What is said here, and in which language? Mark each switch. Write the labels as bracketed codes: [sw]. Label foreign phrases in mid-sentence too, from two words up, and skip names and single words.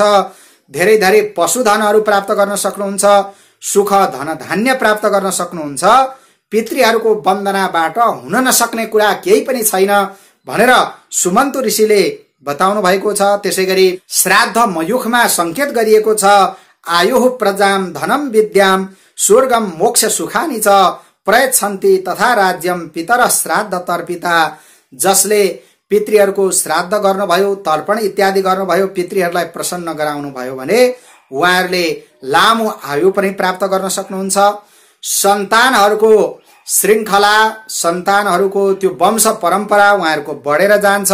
[ne] धेरै धेरै पशुधनहरू प्राप्त गर्न सक्नुहुन्छ। सुख धन धान्य प्राप्त गर्न सक्नुहुन्छ। पितृहरूको वन्दनाबाट हुन नसक्ने कुरा केही पनि छैन भनेर सुमन्तु ऋषिले बताउनु भएको छ। त्यसैगरी श्राद्ध मयुखमा संकेत गरिएको छ। [sa] आयुः प्रजाम धनम विद्याम स्वर्गम मोक्ष सुखानि च प्रयच्छन्ति तथा राज्यम पितर श्राद्ध तर्पिता। [ne] जसले पितृहरूको श्राद्ध गर्नुभयो, तर्पण इत्यादि गर्नुभयो, पितृहरूलाई प्रसन्न गराउनु भयो भने उहाँहरूले लामो आयु पनि प्राप्त गर्न सक्नुहुन्छ। सन्तानहरूको श्रृङ्खला, सन्तानहरूको त्यो वंश परम्परा उहाँहरूको बढेर जान्छ।